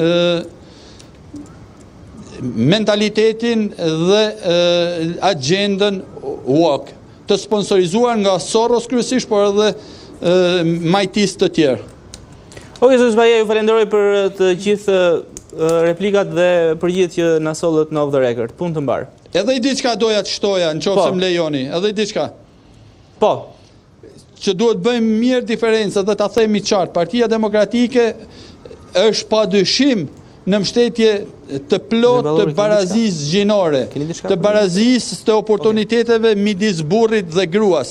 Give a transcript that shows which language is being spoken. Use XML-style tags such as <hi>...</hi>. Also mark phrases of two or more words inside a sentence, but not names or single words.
<sq>mentalitetin dhe agjendën woke, të sponsorizuar nga Soros kryesisht, por edhe majtisë të tjerë. Okej, zoti Spaja, ju falenderoj për të gjithë replikat dhe përgjigjet që na sollët në</sq> <en>off the record.</en> <sq>Punë të mbar. Edhe i diçka doja të shtoja, nëse më lejoni, edhe i diçka. Po. Që duhet bëjmë mirë diferencë dhe ta themi qartë. Partia Demokratike është padyshim në mbështetje të plot të barazisë gjinore, të barazisë të oportuniteteve midis burrit dhe gruas.</sq>